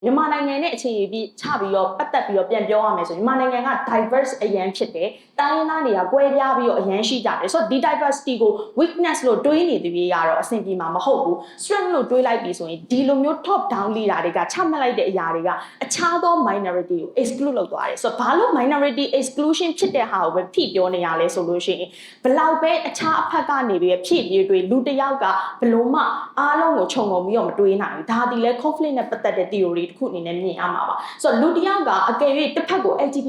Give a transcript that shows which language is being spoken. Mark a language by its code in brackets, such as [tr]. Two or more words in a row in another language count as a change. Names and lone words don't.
[my] မြန်မာနိုင်ငံနဲ့အခြေအပြီးချပြီးတော့ပတ်သက်ပြီးတော့ပြန်ပြောရမယ်ဆိုရင်မြန်မာနိုင်ငံက diverse အရန်ဖြစ်တယ်တိုင်းရင်းသားတွေကကွဲပြားပြီးတော့အရန်ရှိကြတယ်ဆိုတော့ဒီ diversity ကို weakness လို့တွေးနေသူတွေကတော့အဆင်ပြေမှာမဟုတ်ဘူး strength လို့တွေးလိုက်ပြီးဆိုရင်ဒီလိုမျိုး [en] top down leader [my] တွေကချမှတ်လိုက်တဲ့အရာတွေကအခြားသော minority ကို exclude လုပ်သွားတယ်ဆိုတော့ဘာလို့ [en] minority exclusion [my] ဖြစ်တဲ့ဟာကိုပဲဖိပြောနေရလဲဆိုလို့ရှိရင်ဘလောက်ပဲအခြားအဖက်ကနေပြီးဖြည့်ပြီးတွေးလူတစ်ယောက်ကဘ လို့မှအားလုံးကိုခြုံငုံပြီးတော့မတွေးနိုင်ဘူးဒါဒီလဲ conflict နဲ့ပတ်သက်တဲ့ theory တစ်ခုအနေနဲ့မြင်ရမှာပါဆိုတော့လူတစ်ယောက်ကအကယ်၍တစ်ဖက်ကို LGBT